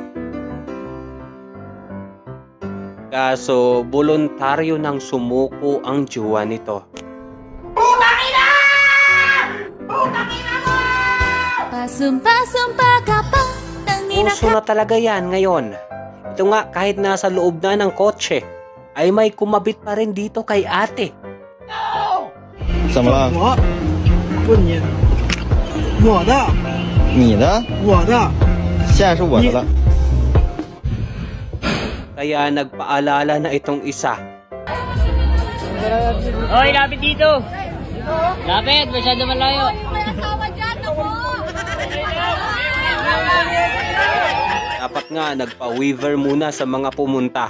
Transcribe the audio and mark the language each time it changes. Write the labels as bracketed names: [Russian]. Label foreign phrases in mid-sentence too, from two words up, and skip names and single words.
[Filipino] Kaso voluntaryo nang sumuko ang jowa nito. Pasumpa ka pa, tangina Uso na talaga yan ngayon. Ito nga, kahit nasa loob na ng kotse, ay may kumabit pa rin dito kay ate. [Chinese] 怎么了？问你，我的，你的？我的，现在是我的了。 [Filipino] Kaya nagpaalala na itong isa. Hoy, lapit dito! Lapit, masyado malayo. Dapat nga nagpa-weaver muna sa mga pumunta.